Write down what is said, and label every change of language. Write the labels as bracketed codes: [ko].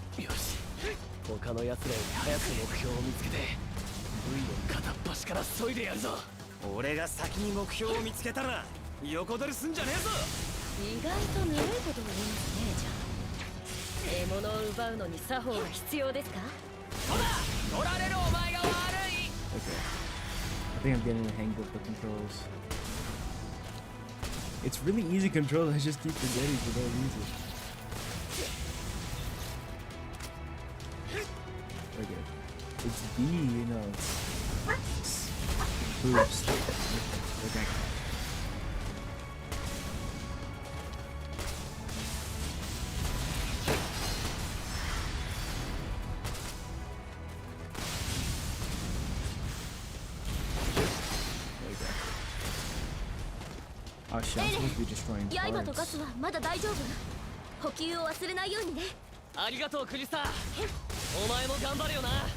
[ja] し、他の奴らより早く目標を見つけて部位を片っ端から削いでやるぞ。俺が先に目標を見つけたら横取りすんじゃねえぞ。意外とぬるいことを言いますね。じゃあ獲物を奪うのに作法が必要ですか。そうだ、取られるお前が悪い。 [en] Okay. I think I'm getting the hang of the controls. It's really easy control, I just keep forgetting for no reason. Okay. It's B, you know. It's boost. Okay. Oh shit, I'm supposed to be destroying [ja] 刃とガ [en] turrets. [ja] スはまだ大丈夫。補給を忘れないようにね。ありがとうクリスター。お前も頑張れよな。